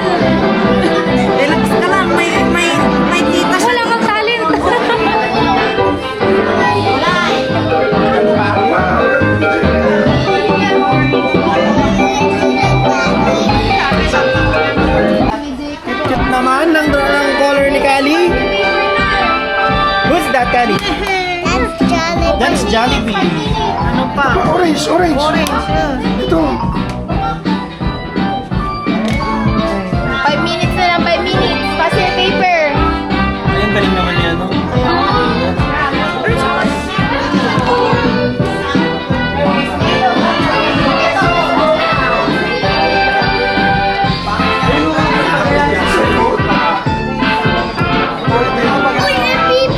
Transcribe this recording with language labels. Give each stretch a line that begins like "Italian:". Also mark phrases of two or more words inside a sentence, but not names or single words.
Filipino: Relax ka lang. May tita siya. Wala kang talent. Cute naman ng color ni Kali.
English: Who's that, Kali? That's Jollibee.
Filipino: Ano pa? Orange, orange. Ito. 5 minutes na lang, 5 minutes.
English: Pass your paper.
Filipino: Ayun, galing naman yan, no? Uy, MVP!